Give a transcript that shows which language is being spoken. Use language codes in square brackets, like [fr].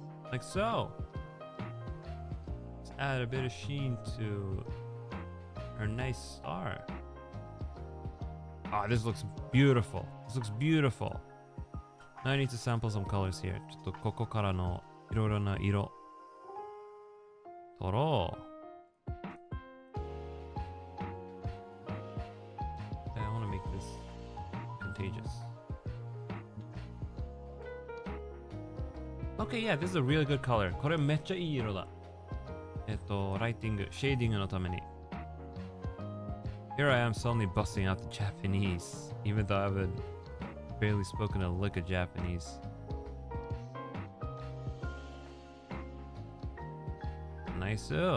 [en] Like so. Let's add a bit of sheen to her nice star. Ah, this looks beautiful. This looks beautiful. Now I need to sample some colors here. [ja] ちょっとここからのいろいろな色取ろう。 [en] I want to make this contagious. Okay, yeah, this is a really good color. [ja] これめっちゃいい色だ。ライティング、シェーディングのために。 [en] Here I am suddenly busting out the Japanese, even though I haven't barely spoken a lick of Japanese. Nice.